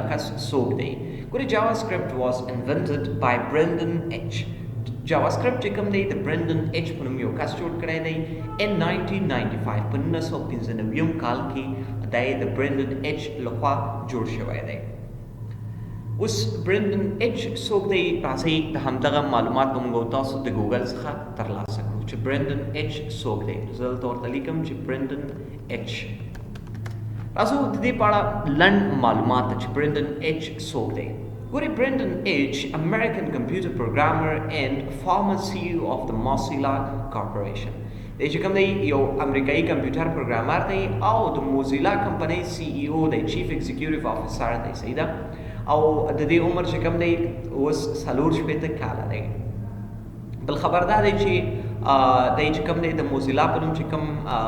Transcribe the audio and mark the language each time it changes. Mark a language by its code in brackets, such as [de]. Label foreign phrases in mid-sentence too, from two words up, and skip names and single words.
[ps] کس څوک دی ګورئ [en] JavaScript was invented by Brendan H [ps] JavaScript چې کوم دی د برندن ایچ په نوم یو کس جوړ کړی دی [en] in 1995 [ps] په 1995 کال کې دی د برندن ایچ لخوا جوړ شوی دی اوس برندن ایچ څوک دی راځئ د همدغه معلومات به موږ تاسو د ګوګل څخه ترلاسه کړو چې برندن ایچ څوک دی زه دلته ورته لیکم چې برندن ایچ راځو د دې په اړه لنډ معلومات چې برندن ایچ څوک دی [en] Guri Brendan H., American computer programmer and former CEO of the Mozilla Corporation. [ps] دی چې کوم دی یو امریکایي [en] computer programmer [ps] دی او د موزیلا کمپنۍ CEO دی [en] chief executive officer [ps] دی صحیح ده او د دې عمر چې کوم دی اوس 4 کاله دی بل خبر دا دی چې دی چې کوم دی د موزیلا په نوم چې کوم